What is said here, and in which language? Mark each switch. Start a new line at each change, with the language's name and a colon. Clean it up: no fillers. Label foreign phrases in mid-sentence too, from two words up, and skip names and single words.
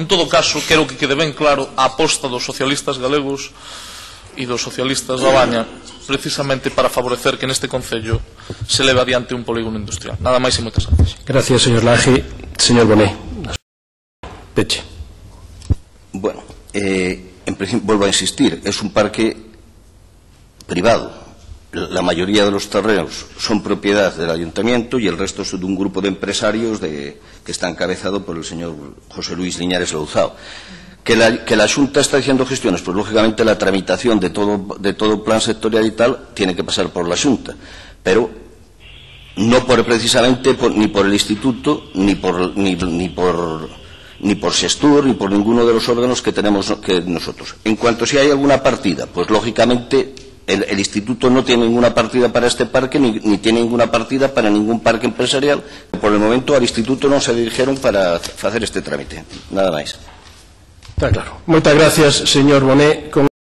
Galician: En todo caso, quero que quede ben claro a aposta dos socialistas galegos e dos socialistas da Baña, precisamente para favorecer que neste Concello se leve adiante un polígono industrial. Nada máis e moitas gracias.
Spanish: Gracias, señor Laje. Señor Bonet. Peche. Bueno, en principio, vuelvo a insistir, es un parque privado. La mayoría de los terrenos son propiedad del ayuntamiento y el resto son de un grupo de empresarios que está encabezado por el señor José Luis Liñares Louzao. Que la Xunta está haciendo gestiones, pues lógicamente la tramitación de todo plan sectorial y tal tiene que pasar por la Xunta, pero no precisamente ni por el Instituto, ni por Sestur, ni por ninguno de los órganos que tenemos nosotros. En cuanto si hay alguna partida, pues lógicamente el Instituto no tiene ninguna partida para este parque, ni tiene ninguna partida para ningún parque empresarial. Por el momento al Instituto non se dirigieron para facer este trámite.
Galician: Nada máis.
Spanish: Está claro.
Galician: Moitas gracias, señor Bonet.